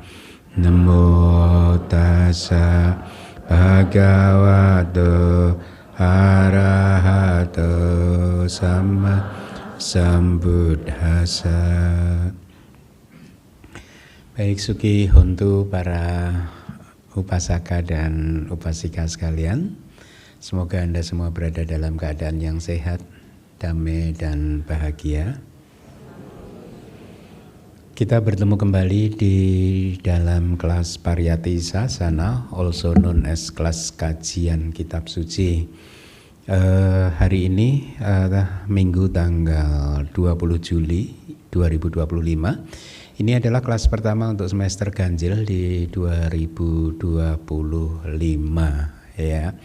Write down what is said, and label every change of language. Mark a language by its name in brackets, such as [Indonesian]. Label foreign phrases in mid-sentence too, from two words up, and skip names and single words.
[Pali] Namo Tassa Bhagavato Arahato Samma Sambuddhassa. [Indonesian] Baik, [Pali] Suki Hontu [Indonesian] para upasaka dan upasika sekalian, semoga Anda semua berada dalam keadaan yang sehat, damai dan bahagia. Kita bertemu kembali di dalam kelas Pariyati Sasana, [English] also known as [Indonesian] kelas kajian kitab suci. Hari ini Minggu tanggal 20 Juli 2025. Ini adalah kelas pertama untuk semester ganjil di 2025 ya.